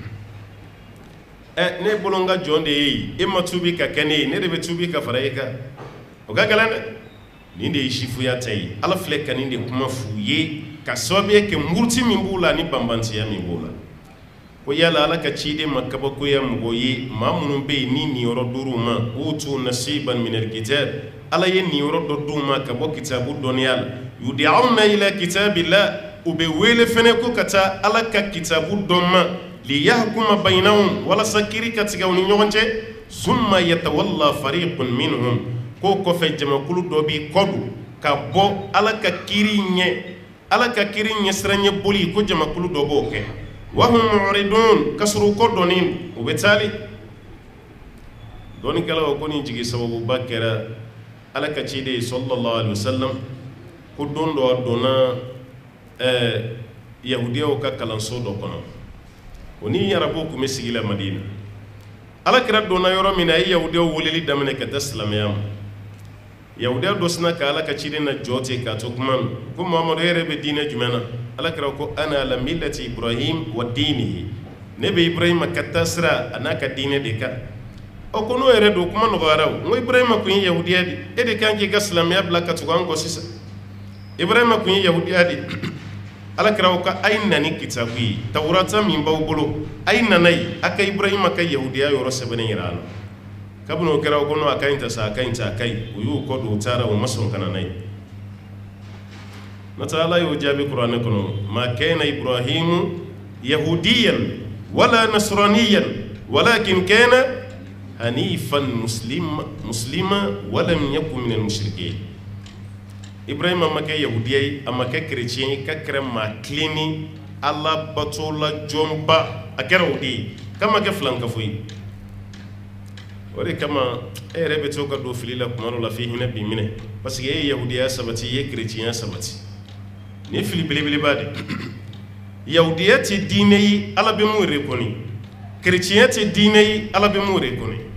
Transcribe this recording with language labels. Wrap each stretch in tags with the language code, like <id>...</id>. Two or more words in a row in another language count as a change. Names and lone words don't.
<bm>ne bolo n ka jɔn de ye e ma tubi ka kɛ ne ye ne de bɛ tubi ka fara e kan o ka gɛlɛn dɛ nin de ye sifuya ta ye Ala filɛ ka nin de kuma f'u ye ka sababuya kɛ muruti min b'u la ni banbantiya min b'u la ko yala Ala ka ciden ma kabakoya mɔgɔ ye maa minnu bɛ yen ni niyɔrɔ d'u ma</bm> <ar>أوتوا نصيبا من الكتاب</ar> <bm>Ala ye niyɔrɔ dɔ d'u ma ka bɔ kitabu dɔnniya la</bm> <ar>يدعون إلى كتاب الله</ar> <bm>u bɛ wele fɛnɛ ko ka taa Ala ka kitabu dɔn ma</bm> <ar>ليحكم بينهم</ar> <bm>walasa kiiri ka tigɛ u ni ɲɔgɔn cɛ</bm> <ar>ثم يتولى فريق منهم</ar> <bm>ko kɔfɛ jamakulu dɔ b'i kɔdon ka bɔ Ala ka kiiri ɲɛsiranɲɛ boli ko jamakulu dɔ b'o kɛ</bm> <ar>وهم معرضون</ar> <bm>ka sɔrɔ u kɔdɔnnen u bɛ taali dɔnnikɛlaw ko nin jigi sababuba kɛra Ala ka ciden</bm> <ar>صلى الله عليه وسلم</ar> <bm>ko don dɔ a donna yahudiyaw ka kalanso dɔ kɔnɔ o ni arabuw tun bɛ sigi la Madina Alakira donna yɔrɔ min na a ye yahudiyaw weleli daminɛ ka taa silamɛya ma yahudiya dɔ sina ka ala ka ciden na jɔte ka to kuma ko Muhammadu yɛrɛ bɛ diinɛ jumɛn na ala kira ko</bm> <ar>أنا على ملة إبراهيم ودينه</ar> <bm>ne bɛ Ibrahima ka taa sira a n'a ka diinɛ de kan o ko n'o yɛrɛ don kuma nɔgɔyara o n ko Ibrahima kun ye yahudiya de e de kan k'i ka silamɛya bila ka tugu an kɔ sisan Ibrahima kun ye yahudiya de ala kira ko a ye na ni kitabu ye Tawurata min b'aw bolo a ye nana ye a ka Ibrahima ka yahudiya yɔrɔ sɛbɛnnen jira a la kabini o kɛra ko no a ka ɲi ta sa a ka ɲi ta a ka ɲi o y'o kɔ don o taara o ma sɔn ka na n'a ye nata ala y'o jaabi kuranɛ kɔnɔ</bm> <ar>ما كان إبراهيم يهوديا ولا نصرانيا ولكن كان حنيفا مسلما ولم يكن من المشركين</ar> <bm>Ibrahima ma kɛ yahudiya ye a ma kɛ chrétien ye ka kɛra maa tilenni ala batola jɔnba a kɛra o de ye k'a ma kɛ filankafo ye o de kama e yɛrɛ bɛ to ka don fili la kuma dɔ la f'i hinɛ b'i minɛ</bm> <fr>parce que</fr> <bm>e ye yahudiya sabati i ye chrétien sabati ni fili belebeleba de yahudiya tɛ diinɛ ye ala bɛ mun reconnais chrétien tɛ diinɛ ye ala bɛ mun reconnais</bm>